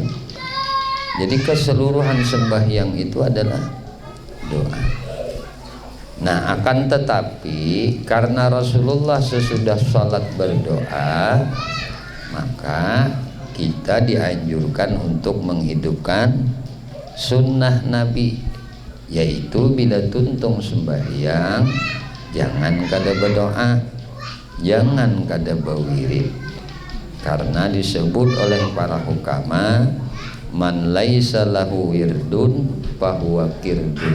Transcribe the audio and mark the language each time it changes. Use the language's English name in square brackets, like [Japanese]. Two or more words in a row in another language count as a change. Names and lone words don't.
[Indonesian] Jadi keseluruhan sembahyang itu adalah doa. Nah, akan tetapi karena Rasulullah sesudah sholat berdoa, maka kita dianjurkan untuk menghidupkan sunnah Nabi, yaitu bila tuntung sembahyang jangan kada berdoa, jangan kada berwirid. Karena disebut oleh para hukama, [Arabic] من ليس له ورد فهو قرد.